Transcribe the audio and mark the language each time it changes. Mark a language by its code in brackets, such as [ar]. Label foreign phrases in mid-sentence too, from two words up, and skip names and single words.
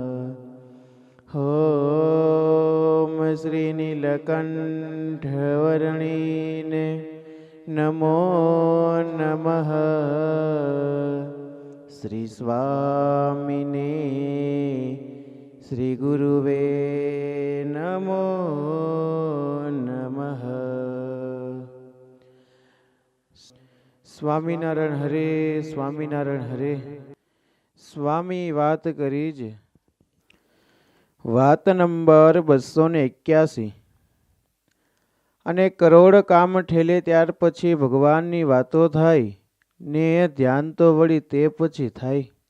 [sa] ॐ श्रीनीलकण्ठवर्णिने नमो नमः। श्रीस्वामिने श्रीगुरुवे नमो नमः। [gu] સ્વામિનારાયણ હરે, સ્વામિનારાયણ હરે. સ્વામી વાત કરી જ વાત નંબર 281. અને કરોડ કામ ઠેલે ત્યાર પછી ભગવાનની વાતો થાય ને ધ્યાન તો વળી તે પછી થાય.